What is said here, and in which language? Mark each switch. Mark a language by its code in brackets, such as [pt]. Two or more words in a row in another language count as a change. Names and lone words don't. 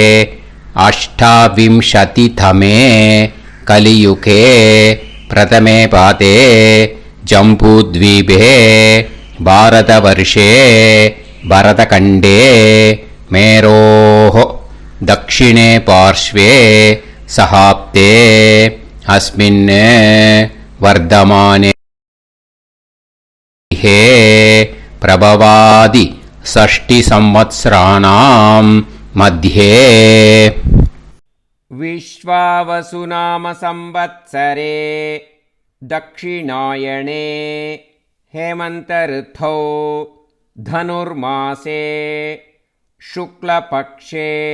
[sa] अष्टाविंशतितमे कलियुगे प्रथमे पादे जम्बूद्वीपे भारतवर्षे भरतखण्डे मेरोः दक्षिणे पार्श्वे शकाब्दे अस्मिन् वर्तमाने हे प्रभवादि षष्टि संवत्सराणां मध्ये. विश्वावसुनाम संवत्सरे दक्षिणायणे हेमन्तऋतौ धनुर्मासे शुक्लपक्षे